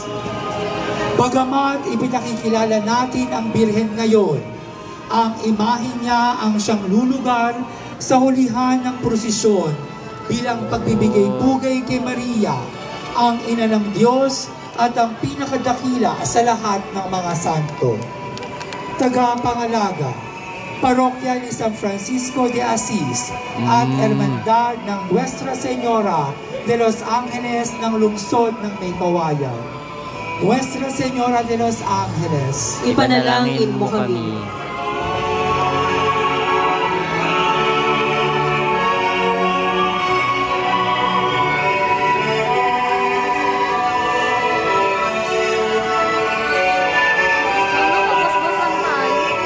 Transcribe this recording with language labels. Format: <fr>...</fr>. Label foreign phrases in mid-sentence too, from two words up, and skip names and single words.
<tl>Bagamat ipinakikilala natin ang Birhen ngayon, ang imahe niya ang siyang lulugar sa hulihan ng prosesyon bilang pagbibigay-pugay kay Maria, ang ina ng Diyos at ang pinakadakila sa lahat ng mga santo. Tagapangalaga, parokya ni San Francisco de Assis at Hermandad ng Nuestra Señora de los Ángeles ng lungsod ng Maykawayan. Nuestra Señora de los Ángeles, ipanalangin mo kami. Sana mabasbasan tayo.</tl>